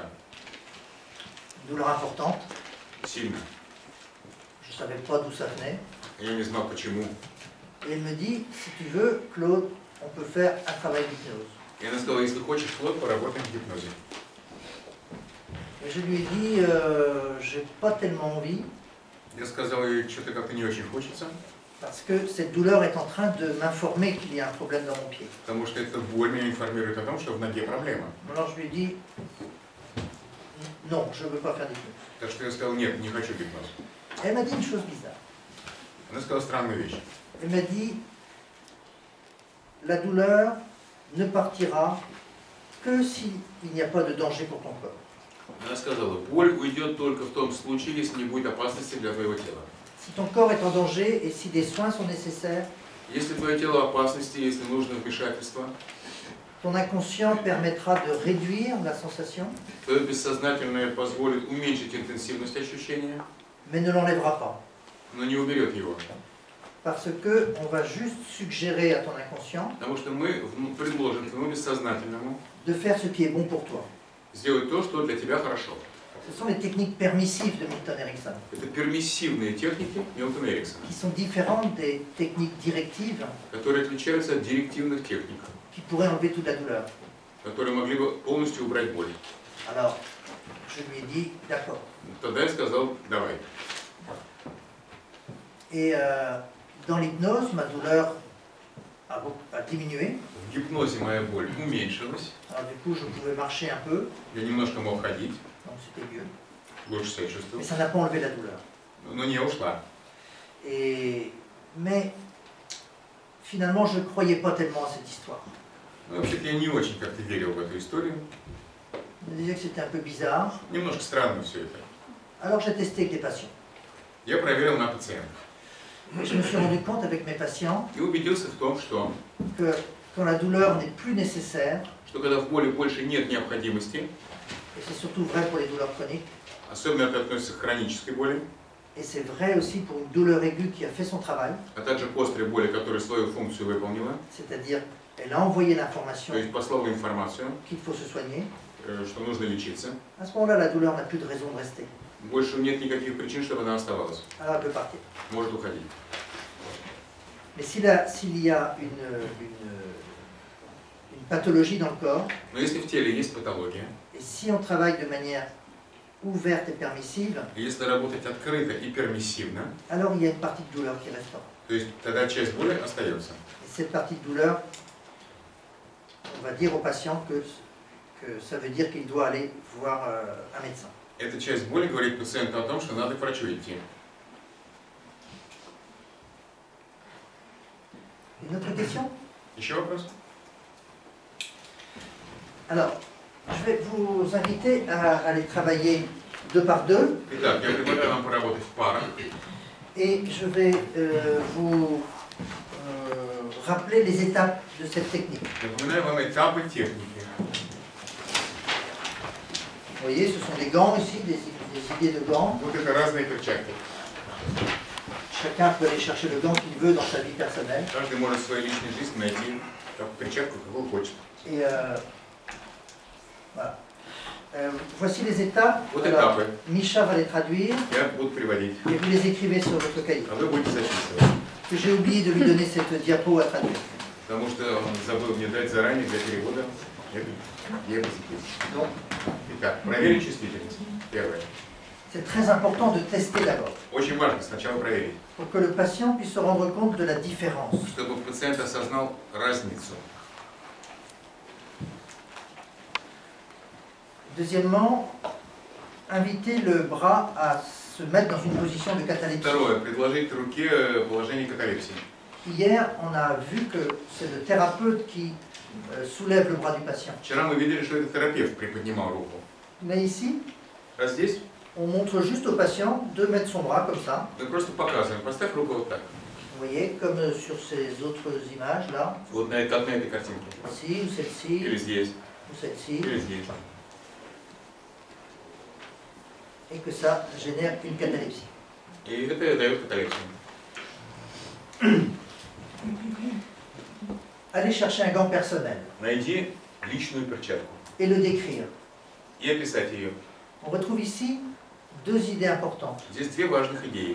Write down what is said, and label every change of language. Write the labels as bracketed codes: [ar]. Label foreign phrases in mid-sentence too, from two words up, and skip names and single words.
[fr] une douleur importante. [ru] сильно. [fr] Je ne savais pas d'où ça venait. [ru] Я не знал почему. [fr] Et elle me dit, si tu veux, Claude, on peut faire un travail d'hypnose. [ru] И она сказала, если хочешь, Клод, поработаем в гипнозе. [fr] Et je lui ai dit, j'ai pas tellement envie, [ru] Я сказал ей, что-то как-то не очень хочется, [fr] parce que cette douleur est en train de m'informer qu'il y a un problème dans mon pied. [ru] потому что эта боль меня информирует о том, что в ноге проблема. [fr] Alors je lui ai dit, non, je ne veux pas faire d'hypnose. [ru] Так что я сказал, нет, не хочу гипноз. [fr] Elle m'a dit une chose bizarre. [ru] Она сказала странную вещь. [fr] Elle m'a dit, la douleur ne partira que s'il n'y a pas de danger pour ton corps. [ru] Она сказала, боль уйдет только в том случае, если не будет опасности для твоего тела. [fr] Si ton corps est en danger et si des soins sont nécessaires, [ru] Если твое тело в опасности, если нужно вмешательство, [fr] ton inconscient permettra de réduire la sensation, [ru] то бессознательное позволит уменьшить интенсивность ощущения, [fr] mais ne l'enlèvera pas. [ru] но не уберет его. [fr] Parce que on va juste suggérer à ton inconscient [ru] Потому что мы предложим твоему бессознательному [fr] de faire ce qui est bon pour toi. [ru] сделать то, что для тебя хорошо. [fr] Ce sont les techniques permissives de Milton Erickson, [ru] Это пермиссивные техники Милтона Эриксона, [fr] qui sont différentes des techniques directives [ru] которые отличаются от директивных техник, [fr] qui pourraient enlever toute la douleur. [ru] которые могли бы полностью убрать боль. [fr] Alors, je lui ai dit, d'accord. [ru] Тогда я сказал, давай. [fr] Et dans l'hypnose, ma douleur a diminué. [ru] В гипнозе моя боль уменьшилась, [fr] Alors du coup, je pouvais marcher un peu, [ru] я немножко мог ходить, [fr] donc c'était mieux. [ru] лучше себя чувствовал, [fr] Mais ça n'a pas enlevé la douleur. [ru] но не ушла. [fr] Mais finalement, je ne croyais pas tellement à cette histoire. [ru] Ну, вообще-то я не очень как-то верил в эту историю. [fr] Je me disais que c'était un peu bizarre. [ru] Немножко странно все это. [fr] Alors j'ai testé avec des patients. [ru] Я проверил на пациентах [fr] Et je me suis rendu compte avec mes patients [ru] и убедился в том, что [fr] quand la douleur n'est plus nécessaire, [ru] когда в боли больше нет необходимости, [fr] et c'est surtout vrai pour les douleurs chroniques, [ru] особенно это относится к хронической боли, [fr] et c'est vrai aussi pour une douleur aiguë qui a fait son travail, [ru] а также к острой боли, которая свою функцию выполнила, [fr] c'est-à-dire elle a envoyé l'information [ru] то есть послала информацию, [fr] qu'il faut se soigner, [ru] что нужно лечиться, [fr] à ce moment-là, la douleur n'a plus de raison de rester. [ru] больше нет никаких причин, чтобы она оставалась. [fr] Alors elle peut partir. [ru] Может уходить. [fr] Mais s'il y a une pathologie dans le corps, [ru] Но если в теле есть патология, [fr] et si on travaille de manière ouverte et permissive, [ru] и если работать открыто и пермиссивно, [fr] alors il y a une partie de douleur qui restera. [ru] то есть тогда часть боли остается. [fr] Et cette partie de douleur, on va dire au patient que ça veut dire qu'il doit aller voir un médecin. [ru] Эта часть боли говорит пациенту о том, что надо к врачу идти. [fr] Une autre question? [ru] Еще вопрос? [fr] Alors, je vais vous inviter à aller travailler 2 par 2. [ru] Итак, я предлагаю вам поработать в парах. [fr] Et je vais vous rappeler les étapes de cette technique. [ru] Напоминаю вам этапы техники. [fr] Vous voyez, ce sont des gants ici, des idées de gants. [ru] Вот это разные перчатки. [fr] Chacun peut aller chercher le gant qu'il veut dans sa vie personnelle. [ru] Каждый может в своей личной жизни найти перчатку, какую хочет. [fr] Et voilà. Voici les étapes. [ru] Вот [fr] Alors, [ru] этапы. [fr] Micha va les traduire [ru] Я буду приводить. [fr] et vous les écrivez sur votre cahier. [ru] А вы будете записывать. [fr] Que j'ai oublié de lui donner cette diapo à traduire. [ru] Потому что он забыл мне дать заранее для перевода эту диапозитив. [fr] Donc, [ru] Итак, проверить чувствительность. Первое. [fr] c'est très important de tester d'abord, [ru] Очень важно сначала проверить, [fr] pour que le patient puisse se rendre compte de la différence. [ru] чтобы пациент осознал разницу. [fr] Deuxièmement, inviter le bras à se mettre dans une position de catalepsie. [ru] Второе. Предложить руке положение каталепсии. [fr] Hier, on a vu que c'est le thérapeute qui soulève le bras du patient. [ru] Вчера мы видели, что это терапевт приподнимал руку. [fr] Mais ici, [ru] А здесь [fr] on montre juste au patient de mettre son bras comme ça. [ru] мы просто показываем. Поставь руку вот так. [fr] Vous voyez, comme sur ces autres images là. [ru] Вот как на этой картинке. [fr] Ci, ou celle-ci, [ru] Или здесь. [fr] ou celle-ci. [ru] Или здесь. [fr] Et que ça génère une catalepsie. [ru] И это дает каталепсию. [fr] Allez chercher un gant personnel [ru] Найди личную перчатку [fr] et le décrire. [ru] и описать ее. [fr] On retrouve ici deux idées importantes. [ru] Здесь две важных идеи.